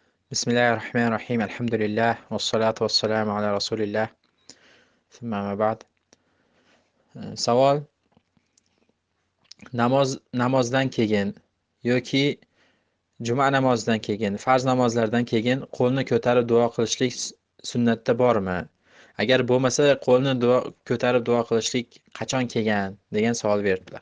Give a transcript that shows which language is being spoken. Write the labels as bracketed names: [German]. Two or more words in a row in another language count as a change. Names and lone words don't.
[Arabic] بسم الله الرحمن الرحيم. الحمد لله. والصلاة والسلام على رسول الله. ثم أما بعد. [Uzbek] Savol: namozdan keyin yoki juma namozidan keyin, farz namozlardan keyin qo'lni ko'tarib duo qilishlik sunnatda bormi? Agar bo'lmasa, qo'lni ko'tarib duo qilishlik qachon kelgan degan savol berdilar.